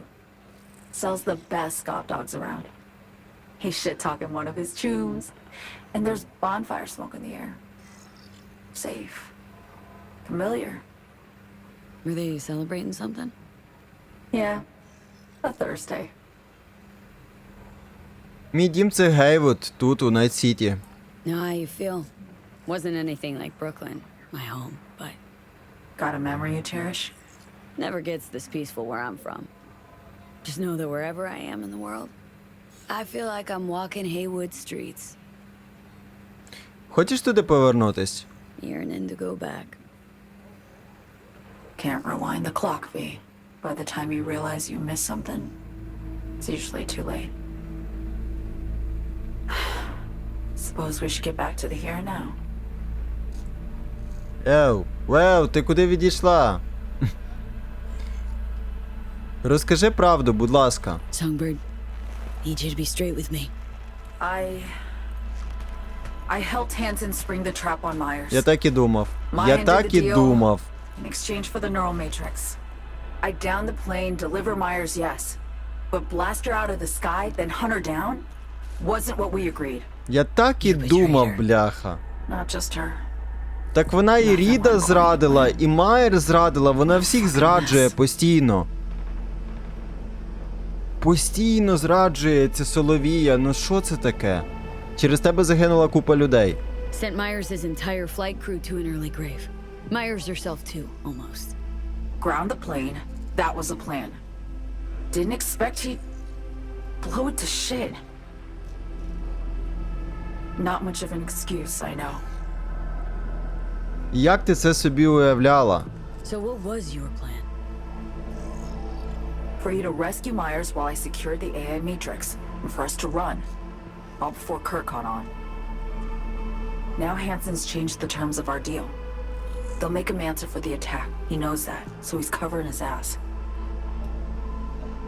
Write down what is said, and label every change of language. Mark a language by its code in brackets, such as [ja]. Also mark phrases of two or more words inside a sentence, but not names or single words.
[en] Sells the best scout dogs around. He's shit-talking one of his tunes. And there's bonfire smoke in the air. Safe. Familiar. Were they celebrating something? Yeah. A Thursday. [uk] Мій дім це Гейвуд, тут, у Найт-Сіті. [en] Know how you feel. Wasn't anything like Brooklyn, my home, but Got a memory you cherish? never gets this peaceful where I'm from. Just know that wherever I am in the world, I feel like I'm walking Haywood streets, [uk] Хочеш туди повернутись? [en] yearning to go back. Can't rewind the clock, V. By the time you realize you missed something, it's usually too late. Suppose we should get back to the here and now. [uk] Лео, ти куди відійшла? Розкажи правду, будь ласка. [en] Songbird, need you to be straight with me. I helped Hansen spring the trap on Myers. [uk] Я так і думав. [en] My [uk] Я [en] end of [uk] так [en] the [uk] і [en] deal. [uk] думав. [en] In exchange for the neural matrix. I down the plane, deliver Myers, yes. But blast her out of the sky, then hunt her down? Wasn't what we agreed. [uk] Я так і думав, бляха. [en] Not just her. [uk] Так вона і Ріда зрадила, і Майер зрадила, вона всіх зраджує постійно. Постійно зраджує ця Соловія, ну що це таке? Через тебе загинула купа людей. [en] Sent Myers' entire flight crew to an early grave. Myers herself too, almost. Ground the plane, that was the plan. Didn't expect he'd blow it to shit. Not much of an excuse, I know. [uk] Як ти це собі уявляла? [en] So what was your plan? For you to rescue Myers while I secured the AI matrix, and for us to run. All before Kurt caught on. Now Hansen's changed the terms of our deal. They'll make him answer for the attack. He knows that, so he's covering his ass.